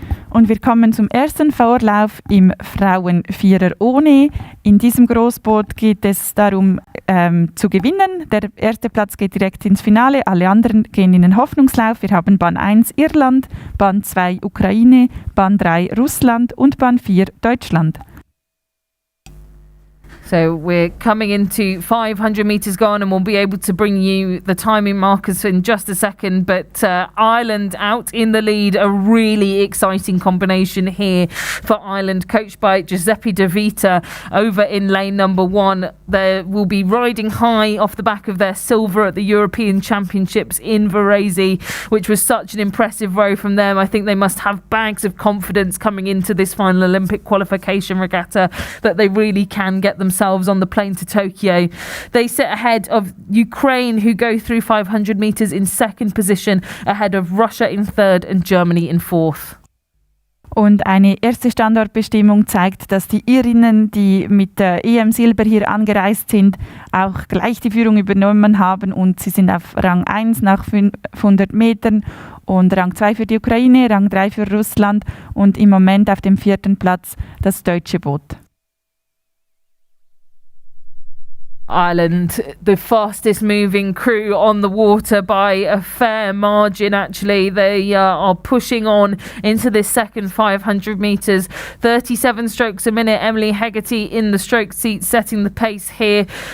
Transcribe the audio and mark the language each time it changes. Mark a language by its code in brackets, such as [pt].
[de] Und wir kommen zum ersten Vorlauf im Frauenvierer ohne. In diesem Großboot geht es darum zu gewinnen. Der erste Platz geht direkt ins Finale. Alle anderen gehen in den Hoffnungslauf. Wir haben Bahn 1 Irland, Bahn 2 Ukraine, Bahn 3 Russland und Bahn 4 Deutschland. [en] So we're coming into 500 metres gone, and we'll be able to bring you the timing markers in just a second. But Ireland out in the lead, a really exciting combination here for Ireland, coached by Giuseppe De Vita over in lane number 1. They will be riding high off the back of their silver at the European Championships in Varese, which was such an impressive row from them. I think they must have bags of confidence coming into this final Olympic qualification regatta that they really can get themselves on the plane to Tokyo. They sit ahead of Ukraine, who go through 500 metres in second position, ahead of Russia in third and Germany in fourth. [de] Und eine erste Standortbestimmung zeigt, dass die Irinnen, die mit EM-Silber hier angereist sind, auch gleich die Führung übernommen haben und sie sind auf Rang 1 nach 500 Metern und Rang 2 für die Ukraine, Rang 3 für Russland und im Moment auf dem 4. Platz das deutsche Boot. [en] Ireland, the fastest moving crew on the water by a fair margin actually. They are pushing on into this second 500 metres. 37 strokes a minute. Emily Hegarty in the stroke seat setting the pace here.